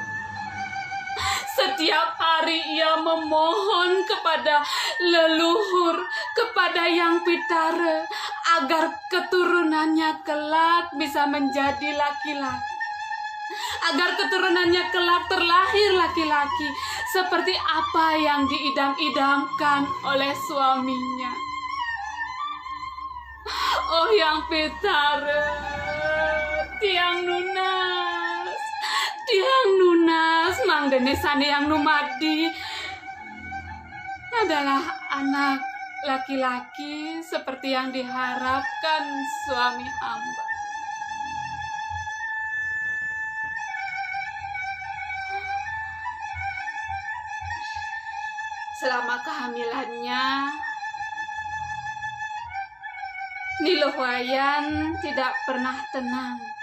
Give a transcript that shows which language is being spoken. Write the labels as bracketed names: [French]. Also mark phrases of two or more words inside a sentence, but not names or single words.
[Indonesian] Setiap hari ia memohon kepada leluhur, kepada Yang Pitara, agar keturunannya kelak bisa menjadi laki-laki. Agar keturunannya kelak terlahir laki-laki, seperti apa yang diidam-idamkan oleh suaminya. Oh Yang Pitara, [Balinese] tiang nunas, mangdene sane yang numadi [Indonesian] adalah anak laki-laki seperti yang diharapkan suami hamba. Selama kehamilannya, Niluhwayan tidak pernah tenang.